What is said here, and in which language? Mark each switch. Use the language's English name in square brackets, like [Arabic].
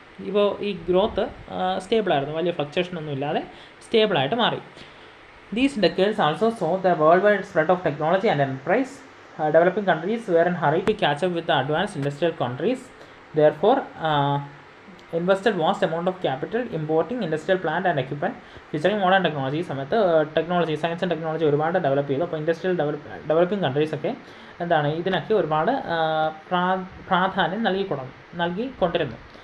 [Malayalam] ഇപ്പോൾ ഈ ഗ്രോത്ത് സ്റ്റേബിളായിരുന്നു, വലിയ ഫ്ലക്ച്വേഷൻ ഒന്നും ഇല്ലാതെ സ്റ്റേബിളായിട്ട് മാറി. [English] These decades also saw the worldwide spread of technology and enterprise. Developing countries were in a hurry to catch up with the advanced industrial countries. Therefore, invested vast amount of capital importing industrial plant and equipment featuring modern technology. [Malayalam] സമയത്ത് technology, science and technology ഒരുപാട് develop ചെയ്തു. അപ്പോൾ industrial developing കൺട്രീസൊക്കെ എന്താണ് ഇതിനൊക്കെ ഒരുപാട് പ്രാധാന്യം നൽകിക്കൊണ്ടിരുന്നു.